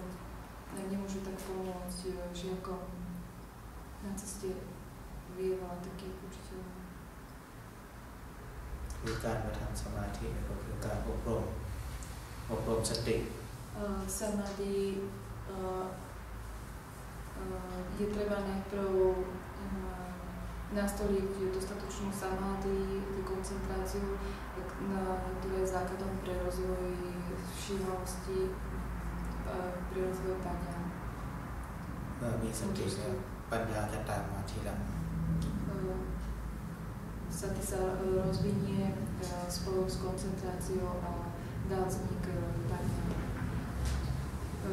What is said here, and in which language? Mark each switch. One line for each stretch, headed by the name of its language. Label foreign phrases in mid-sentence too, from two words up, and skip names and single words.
Slovak: Nemôžu tak pomôcť žiakom na ceste. Je veľa takých učiteľov.
Thai: คือการมาทำสมาธิก็คือการอบรมสติ
Slovak: Samadhi je treba najprv nastoliť dostatočnú samadhi, koncentráciu, ktorá je základom pre rozvoj všímavosti, pre rozvoj paňa.
Thai: เมื่อมีสติแล้วปัญญาจะตามมาทีหลัง
Slovak: Sati sa rozvinie spolu s koncentráciou a dá vznik paňa.